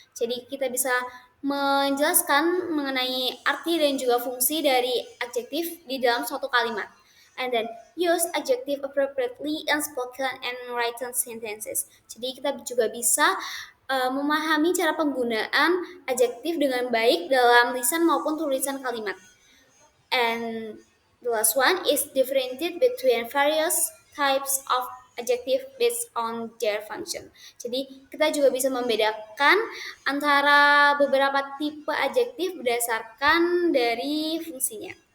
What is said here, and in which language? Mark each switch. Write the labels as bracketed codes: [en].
[id] Jadi kita bisa menjelaskan mengenai arti dan juga fungsi dari adjektif di dalam suatu kalimat. [en] And then use adjective appropriately in spoken and written sentences. [id] Jadi kita juga bisa memahami cara penggunaan adjektif dengan baik dalam lisan maupun tulisan kalimat. [en] And the last one is differentiate between various types of adjective based on their function. [id] Jadi kita juga bisa membedakan antara beberapa tipe adjektif berdasarkan dari fungsinya.